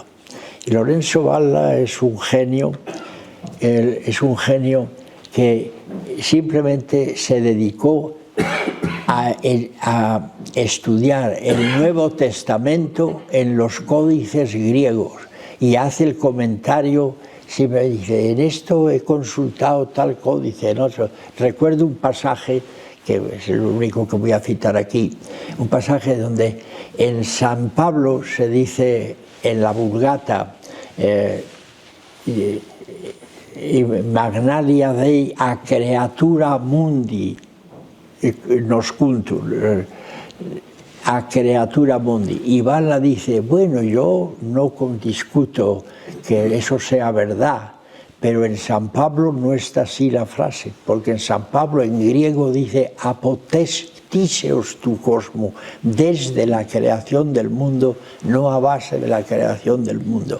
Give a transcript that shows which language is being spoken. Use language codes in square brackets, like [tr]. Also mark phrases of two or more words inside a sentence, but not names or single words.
[es] Y Lorenzo Valla es un genio que simplemente se dedicó a estudiar el Nuevo Testamento en los códices griegos y hace el comentario, si me dice, en esto he consultado tal códice, ¿no? Recuerdo un pasaje, que es el único que voy a citar aquí, un pasaje donde en San Pablo se dice en la Vulgata, [la] Magnalia Dei a creatura mundi noscuntur, a creatura mundi. [es] Y Valla dice, bueno, yo no discuto que eso sea verdad, pero en San Pablo no está así la frase, porque en San Pablo en griego dice [el] ἀπὸ κτίσεως τοῦ κόσμου, [es] desde la creación del mundo, no a base de la creación del mundo.